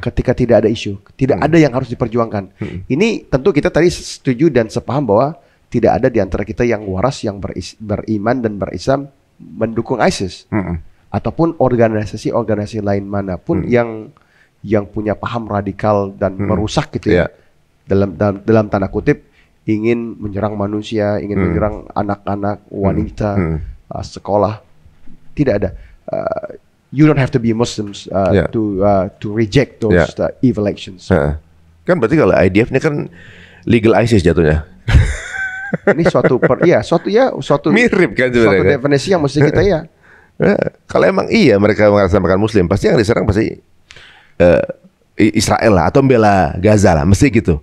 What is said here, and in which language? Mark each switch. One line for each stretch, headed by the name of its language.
Indonesian: Ketika tidak ada isu, tidak ada yang harus diperjuangkan. Ini tentu kita tadi setuju dan sepaham bahwa tidak ada di antara kita yang waras yang beriman dan berislam mendukung ISIS ataupun organisasi-organisasi lain manapun yang punya paham radikal dan merusak gitu ya. Dalam tanda kutip ingin menyerang manusia, ingin menyerang anak-anak, wanita, sekolah. Tidak ada.
English: You don't have to be Muslims to reject those evil actions.
Indonesian: Kan berarti kalau IDF ini kan legal ISIS jatuhnya. Ini suatu Mirip kan suatu sebenarnya kan? definisi yang mesti kita ya. Kalau emang iya mereka mengatasnamakan Muslim, pasti yang diserang pasti Israel lah atau membela Gaza lah, mesti gitu.